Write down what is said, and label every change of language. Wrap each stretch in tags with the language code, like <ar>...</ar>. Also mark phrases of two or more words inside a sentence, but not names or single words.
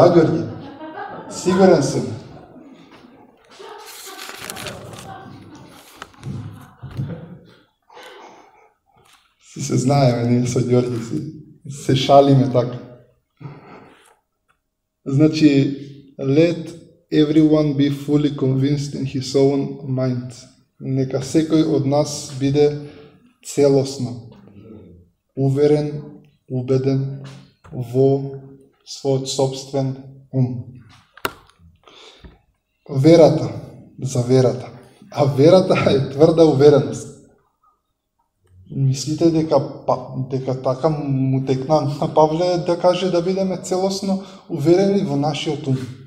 <mk>А, Ѓорги? Сигурен сум. Си се знаеме, ние со Ѓорги се шалиме така. Значи,</mk> <en>let everyone be fully convinced in his own mind.</en> <mk>Нека секој од нас биде целосно уверен, убеден во својот собствен ум. Верата, за верата. А верата е тврда увереност. Мислите дека така му текна на Павле да каже да бидеме целосно уверени во нашиот ум.</mk>